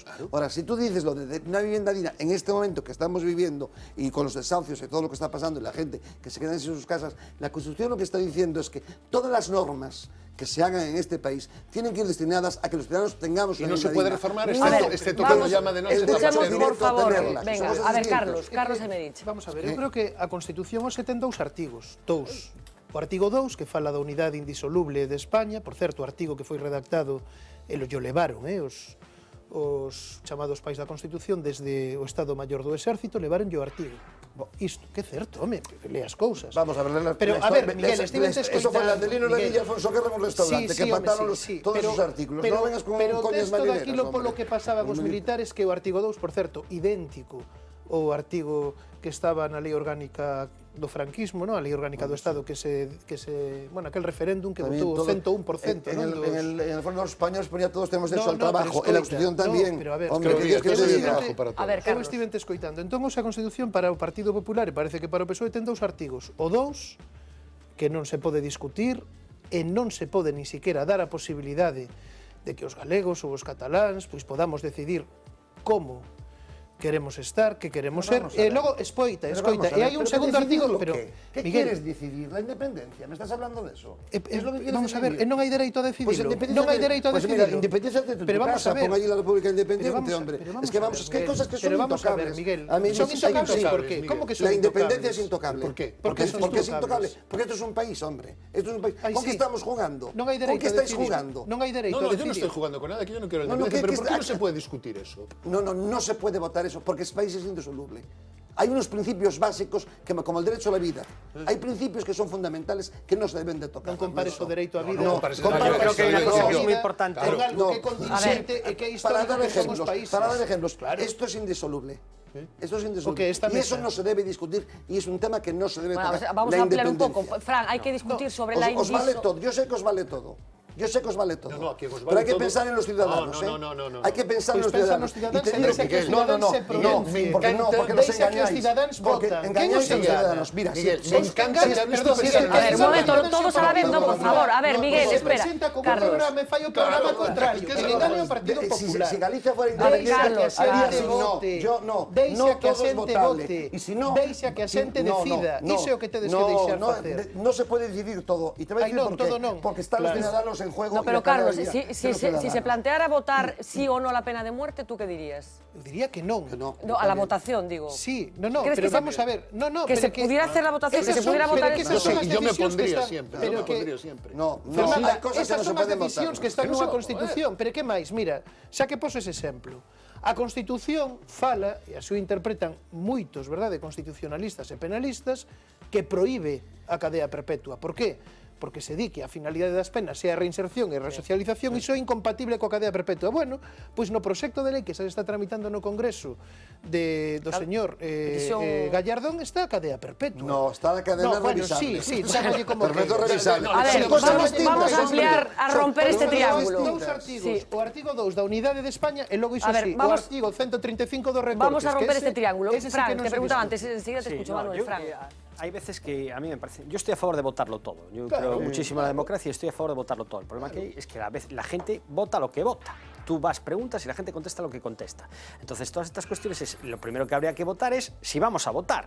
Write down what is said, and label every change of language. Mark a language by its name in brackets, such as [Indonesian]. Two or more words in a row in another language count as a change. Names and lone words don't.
[Spanish] Ahora, si tú dices lo de una vivienda digna en este momento que estamos viviendo y con los desahucios y todo lo que está pasando y la gente que se queda en sus casas, la Constitución lo que está diciendo es que todas las normas que se hagan en este país tienen que ir destinadas a que los ciudadanos tengamos una vivienda digna. Y no se puede reformar este que lo llama de noche. Escuchamos, por favor. Venga, a ver, Carlos Emerich. [Galician] Vamos a ver, eu creo que a Constitución hoxe ten 2 artigos. O artigo 2, que fala da unidade indisoluble de España, por certo, o artigo que foi redactado e lo levaron, os chamados pais da Constitución desde o Estado Maior do Exército levaron o artigo. Isto, que certo, home, lee as cousas. Vamos a ver, pero a ver, Miguel, estivente escoitando... Eso foi Landelino Ladilla e Alfonso Guerra en un restaurante, que pantaron todos os artículos. Non vengas con coñas marineras. Pero texto daquilo polo que pasaban os militares, que o artigo 2, por certo, idéntico ao artigo que estaba na lei orgánica do franquismo, a lei orgánica do Estado, que se bueno, aquel referéndum que votou o 101%. [Spanish] En el fondo los españoles ponía todos tenemos derecho al trabajo, en la Constitución también. [Galician] Pero a ver, eu estive escoitando. Entón, a Constitución para o Partido Popular, e parece que para o PSOE, ten 2 artigos. O 2, que non se pode discutir, e non se pode [Spanish] ni siquiera [Galician] dar a posibilidade de que os galegos ou os cataláns podamos decidir como queremos estar, que queremos ser, e logo escoita, e hai un segundo artigo, [Spanish] pero ¿qué quieres decidir? La independencia, ¿me estás hablando de eso? [Galician] Vamos a ver, non hai dereito a decidirlo, non hai dereito a decidirlo. [Spanish] Pues mira, independencia de tu casa, pon allí la República Independiente, hombre. Es que vamos, hay cosas que son intocables. Son intocables, ¿por qué? ¿Cómo que son intocables? La independencia es intocable. ¿Por qué? Porque es intocable. Porque esto es un país, hombre. Esto es un país. ¿Con qué estamos jugando? [Galician] Non hai dereito a decidir. [Spanish] ¿Con qué estáis jugando? [Galician] Non hai dereito a decidir. [Spanish] Yo no estoy jugando con nada, que yo no quiero la independencia, pero ¿por qué no se puede discutir eso? No se puede votar eso, porque ese país es indisoluble. Hay unos principios básicos que, como el derecho a la vida, hay principios que son fundamentales que no se deben de tocar. [Galician] Non compares o dereito á vida. [Spanish] Yo creo que hay una cosa que es muy importante. [Galician] Con algo que é contingente e que é histórico que son os países. [Spanish] Para dar ejemplos, esto es indisoluble. Esto es indisoluble. Y eso no se debe discutir y es un tema que no se debe tocar. Vamos a ampliar un poco. Fran, hay que discutir sobre la indisolubilidad. Os vale todo, yo sé que os vale todo. Yo sé que os vale todo. Pero hay que pensar en los ciudadanos. No. Hay que pensar en los ciudadanos. No, porque los engañáis. Porque engañáis a los ciudadanos. Mira, a ver, un momento, todos a la vez, no, por favor. A ver, Miguel, espera. Carlos. [Galician] Me fallo o programa contrario. Que engaño ao Partido Popular. [Spanish] Si Galicia fuera independiente, [Galician] deixa que a xente vote. Deixa que a xente decida. Iso é o que tedes que deixar facer. [Spanish] No se puede decidir todo. Y te voy a decir por qué. Porque están los ciudadanos en juego. No, pero Carlos, si se planteara votar sí o no la pena de muerte, ¿tú qué dirías? [Galician] Eu diría que non. [Spanish] No, a la votación, digo. Sí, pero vamos a ver. Que se pudiera hacer la votación, que se pudiera votar eso. Yo me opondría siempre. No, hay cosas que no se pueden votar. [Galician] Decisións que están nunha Constitución, pero que máis? Mira, xa que poses exemplo, a Constitución fala, e así o interpretan moitos, verdade, constitucionalistas e penalistas, que proíbe a cadea perpetua. Por qué? Porque se di que a finalidade das penas é a reinserción e a resocialización, iso é incompatible coa cadea perpetua. Bueno, pois no proxecto de lei que se está tramitando no Congreso do señor Gallardón está a cadea perpetua. No, está a cadena revisable. Sí, chámolle como perpetua revisable. [Spanish] A ver, vamos a ampliar, a romper este triángulo. [Galician] Dous artigos, o artigo 2 da Unidade de España e logo iso sí, o artigo 135 do recortes. [Spanish] Vamos a romper este triángulo. Fran, te preguntaba antes, enseguida te escucho, Manuel. Fran. Hay veces que a mí me parece... Yo estoy a favor de votarlo todo. Yo creo muchísimo en la democracia y estoy a favor de votarlo todo. El problema que hay es que a veces la gente vota lo que vota. Tú vas, preguntas y la gente contesta lo que contesta. Entonces, todas estas cuestiones, lo primero que habría que votar es si vamos a votar.